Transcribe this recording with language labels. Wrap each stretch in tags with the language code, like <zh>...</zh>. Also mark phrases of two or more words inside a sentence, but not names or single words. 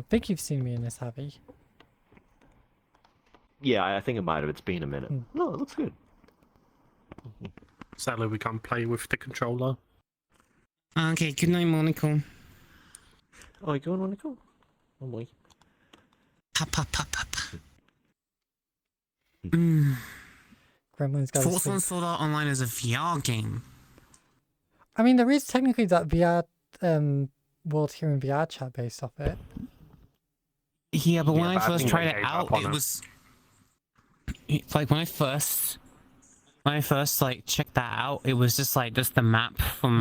<en>I think you've seen me in this, have you? Yeah, I think it might have. It's been a minute. No, it looks good. Sadly, we can't play with the controller. Okay, good night, Monaco. Oh, you going, Monaco? Oh boy. Pop, pop, pop, pop. Gremlin's got Force on Sword Art Online is a VR game. I mean, there is technically that VR World here in VRChat based off it. Yeah, but when Yeah, I but I first think tried they it gave out, up on it it. was like when I first like checked that out, it was just the map from</en>